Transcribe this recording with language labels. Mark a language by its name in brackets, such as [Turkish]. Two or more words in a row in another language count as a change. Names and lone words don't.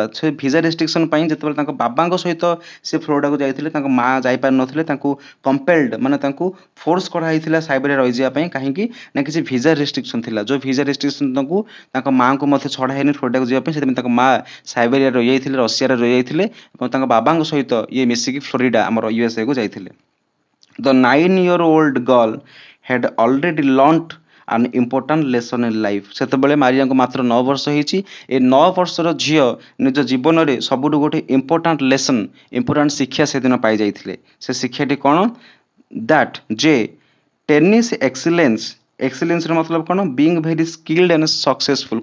[Odia] ସେ [English] visa restriction [Odia] ପାଇଁ ଯେତେବେଳେ ତାଙ୍କ ବାବାଙ୍କ ସହିତ ସେ ଫ୍ଲୋରିଡାକୁ ଯାଇଥିଲେ, ତାଙ୍କ ମା ଯାଇପାରିନଥିଲେ, ତାଙ୍କୁ କମ୍ପେଲ୍ଡ ମାନେ ତାଙ୍କୁ ଫୋର୍ସ କରାହେଇଥିଲା ସାଇବେରିଆ ରହିଯିବା ପାଇଁ। କାହିଁକି ନା କିଛି [English] visa restriction [Odia] ଥିଲା, ଯୋଉ [English] visa restriction [Odia] ତାଙ୍କୁ ତାଙ୍କ ମାଆଙ୍କୁ ମଧ୍ୟ ଛଡ଼ା ହେଇନି ଫ୍ଲୋରିଡାକୁ ଯିବା ପାଇଁ। ସେଥିପାଇଁ ତାଙ୍କ ମା ସାଇବେରିଆରେ ରହିଯାଇଥିଲେ, ରଷିଆରେ ରହିଯାଇଥିଲେ ଏବଂ ତାଙ୍କ ବାବାଙ୍କ ସହିତ ଇଏ ମିଶିକି ଫ୍ଲୋରିଡା ଆମର ୟୁଏସ୍ଏକୁ ଯାଇଥିଲେ। [English] The 9-year-old girl had already learnt an important lesson in life. [Odia] ସେତେବେଳେ ମାରିଆଙ୍କୁ ମାତ୍ର 9 ବର୍ଷ ହେଇଛି। ଏ 9 ବର୍ଷର ଝିଅ ନିଜ ଜୀବନରେ ସବୁଠୁ ଗୋଟେ [English] important lesson, [Odia] ଇମ୍ପୋର୍ଟାଣ୍ଟ ଶିକ୍ଷା ସେଦିନ ପାଇଯାଇଥିଲେ। ସେ ଶିକ୍ଷାଟି କ'ଣ? ଦ୍ୟାଟ୍ ଯେ [English] tennis excellence [Odia] ମତଲବ କ'ଣ? [English] Being very skilled and successful.